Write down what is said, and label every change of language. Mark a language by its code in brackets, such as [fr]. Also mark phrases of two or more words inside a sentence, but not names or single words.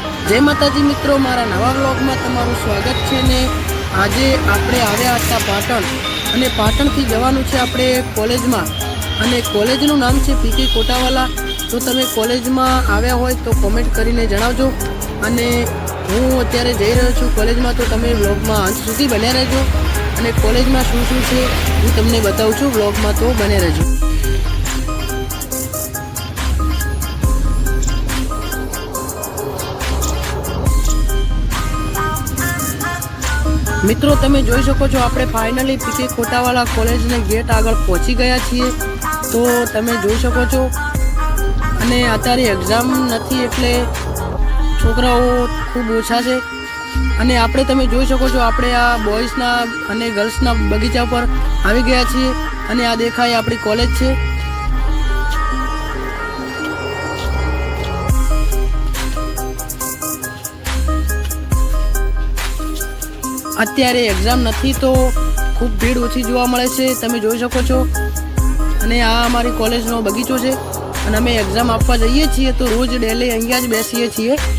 [gu] જય માતાજી મિત્રોં, મારા નવા વ્લૉગ મેં તમારું સ્વાગત હૈ। ને આજે આપણે આવ્યા હતા પાટણ અને પાટણથી જવાનું છે આપણે કૉલેજમાં અને કૉલેજનું નામ છે પીકે કોટાવાલા। તો તમે કૉલેજમાં આવ્યા હોય તો કૉમેંટ કરીને જણાવજો। અને હૂઁ અત્યારે જઈ રહ્યો છું કૉલેજમાં, તો તમે વ્લૉગમાં અંત સુધી બન્યા રહેજો અને કૉલેજમાં શું શું છે હૂઁ તમને બતાવું છું। વ્લૉગમાં તો બને રહેજો। મિત્રોં તમે જોઈ શકો છો આપણે ફાઇનલી પીકે કોટાવાલા કૉલેજ ને ગેટ આગળ પહોંચી ગયા છીએ। તો તમે જોઈ શકો છો અને અત્યારે એક્જામ નથી એટલે છોકરાઓ ખૂબ ઓછા છે। અને આપણે તમે જોઈ શકો છો આપણે આ બૉયજના અને ગર્લ્સના બગીચા પર આવી ગયા છીએ અને આ દેખાય આપણી કૉલેજ છે। અત્યારે એક્જામ નથી તો ખૂબ ભીડ ओછી જોવા મળે છે, તમે જોઈ શકો છો। અને આ અમારી કોલેજનો બગીચો છે અને અમે એક્ઝામ આપવા જઈએ છીએ તો રોજ ડેલી અહીંયા જ બેસીએ છીએ।